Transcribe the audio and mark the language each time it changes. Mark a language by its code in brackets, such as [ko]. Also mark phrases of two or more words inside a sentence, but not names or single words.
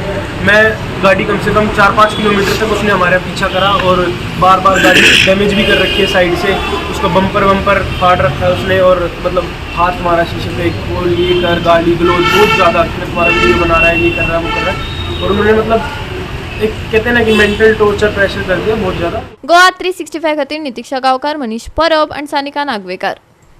[hi] मैं गाड़ी कम से कम 4-5 किलोमीटर तक उसने हमारा पीछा करा और बार बार गाड़ी डैमेज भी कर रखी है साइड से, उसका बम्पर फाड़ रखा है उसने और मतलब हाथ मारा शीशे पे, बोल ये कर, गाली गलौज बहुत ज़्यादा, तुम्हारा वीडियो बना रहा है, ये कर रहा है, वो कर रहा है। और उन्होंने मतलब एक कहते हैं ना कि [en] mental torture pressure [hi] कर दिया बहुत ज़्यादा। [kok] गोवा 365 खातीर नितीक्षा गांवकार, मनीष परब आणि सानिका नागवेकर।